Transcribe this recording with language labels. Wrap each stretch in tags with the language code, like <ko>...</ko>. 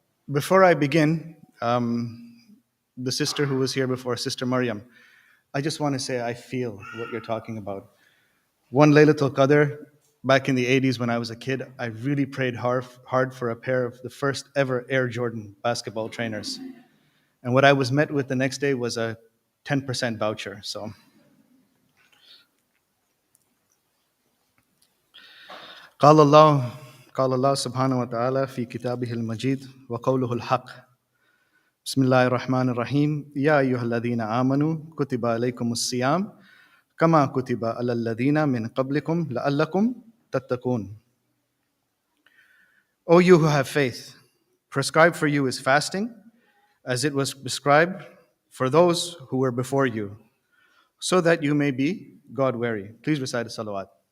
<en>Before I begin, the sister who was here before, Sister Maryam, I just want to say I feel what you're talking about. One Laylatul Qadr, back in the 80s when I was a kid, I really prayed hard for a pair of the first ever Air Jordan basketball trainers. And what I was met with the next day was a 10% voucher.</en> <ar>So, قال الله سبحانه وتعالى في كتابه المجيد وقوله الحق بسم الله الرحمن الرحيم يا أيها الذين آمنوا كتب عليكم الصيام كما كتب على الذين من قبلكم لعلكم تتقون.</ar> <en>O you who have faith, prescribed for you is fasting, as it was prescribed for those who were before you, so that you may be God-wary. Please recite a salawat.</en>